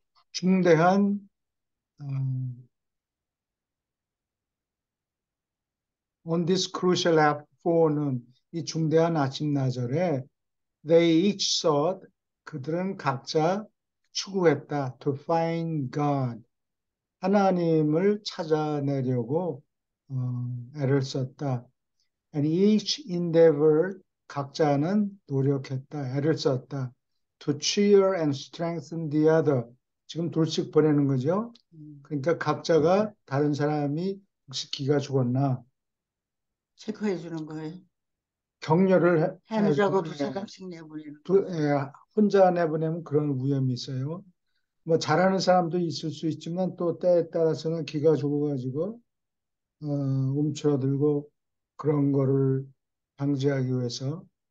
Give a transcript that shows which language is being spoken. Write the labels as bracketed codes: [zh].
[ko] 중대한 [en] on this crucial fore [ko] 는 이 중대한 아침나절에 [en] they each sought [ko] 그들은 각자 추구했다 [en] to find God [ko] 하나님을 찾아내려고 애를 썼다. [en] And each endeavored [ko] 각자는 노력했다. 애를 썼다. [en] To cheer and strengthen the other. [ko] 지금 둘씩 보내는 거죠. 그러니까 각자가 다른 사람이 혹시 기가 죽었나 체크해 주는 거예요. 격려를 해누자고 두 사람씩 내보내는 거. 혼자 내보내면 그런 위험이 있어요. 뭐 잘하는 사람도 있을 수 있지만 또 때에 따라서는 기가 죽어가지고 움츠러들고 그런 거를 방지하기 위해서